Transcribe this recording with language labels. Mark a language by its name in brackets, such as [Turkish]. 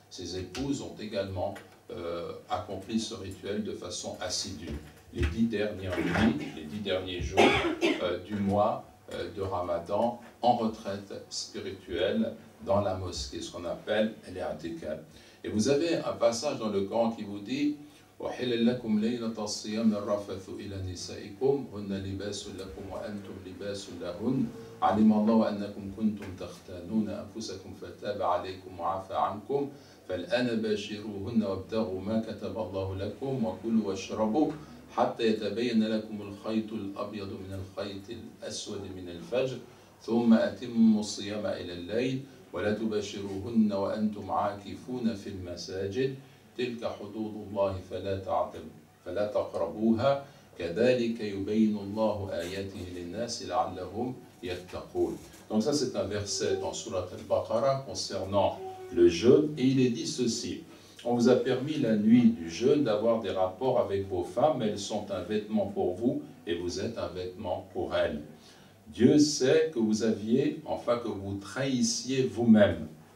[French] ces épouses ont également accompli ce rituel de façon assidue. Les 10 dernières nuits, les 10 derniers jours du mois de Ramadan, en retraite spirituelle dans la mosquée, ce qu'on appelle l'I'tikaf. Et vous avez un passage dans le Coran qui vous dit [Arabic] وَحِلَّ لَكُمْ لَيْلَةَ الصِّيَامِ الرَّفَثُ إِلَى نِسَائِكُمْ هُنَّ لِبَاسٌ لَكُمْ وَأَنْتُمْ لِبَاسٌ لَهُنَّ عَلِمَ اللَّهُ أَنَّكُمْ كُنْتُمْ تَخْتَانُونَ أَنفُسَكُمْ فَتَابَ عَلَيْكُمْ وَعَفَا عَنْكُمْ فَالْآنَ بَاشِرُوهُنَّ وَابْتَغُوا مَا كَتَبَ اللَّهُ لَكُمْ وَكُلُوا وَاشْرَبُوا حتى يتبين لكم الخيط الأبيض من الخيط الأسود من الفجر ثم أتموا الصيام إلى الليل ولا تباشروهن وأنتم عاكفون في المساجد تلك حدود الله فلا تقربوها كذلك يبين الله آياته للناس لعلهم يتقون. [French] Donc ça c'est un verset dans Surat al-Baqarah concernant le jeûne et il est dit ceci. On vous a permis la nuit du jeûne d'avoir des rapports avec vos femmes, elles sont un vêtement pour vous et vous êtes un vêtement pour elles. Dieu sait que vous aviez, enfin que vous trahissiez vous-même.